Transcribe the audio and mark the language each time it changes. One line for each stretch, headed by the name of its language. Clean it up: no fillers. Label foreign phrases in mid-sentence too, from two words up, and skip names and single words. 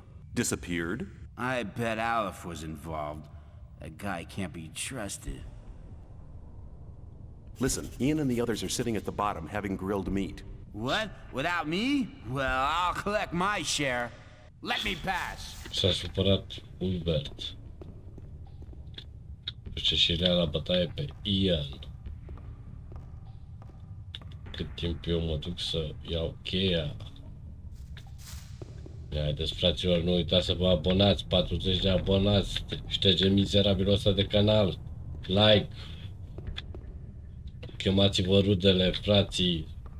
English: Disappeared? I bet Aleph was involved. That guy can't be trusted. Listen, Ian and the others are sitting at the bottom having grilled meat. What? Without me? Well, I'll collect my share. Let me pass.
Romanian: S-a supărat Ulbert. Duce și rea la bătaie pe Ian. Cât timp eu mă duc să iau cheia. Haideți, fraților, nu uitați să vă abonați, 40 de abonați, șterge mizerabilul ăsta de canal, like, chemați-vă rudele, frații.